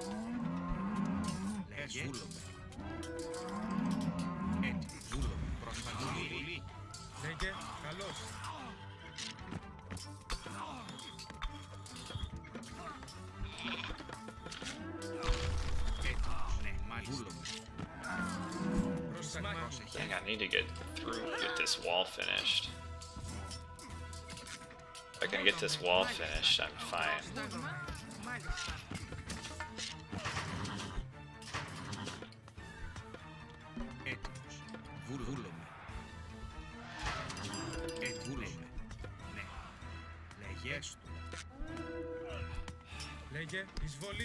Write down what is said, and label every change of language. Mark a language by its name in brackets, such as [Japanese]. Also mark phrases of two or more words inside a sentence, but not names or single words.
[Greek] Λέγε. Βούλομαι. Έτοιμος. Βούλομαι. Πρόσταγμα. Βούλη. Λέγε. Καλός. Έτοιμος. Ναι. Μάλιστα. Βούλομαι. Πρόσταγμα. Πρόσεχε. [English] Dang, I need to get this wall finished. If I can get this wall finished, I'm fine. [Greek] Πρόσταγμα. Μάλιστα. Έτοιμος. Βούλομαι. Βούλομαι. Ναι. Λέγε. Έστω. Λέγε. Εισβολή.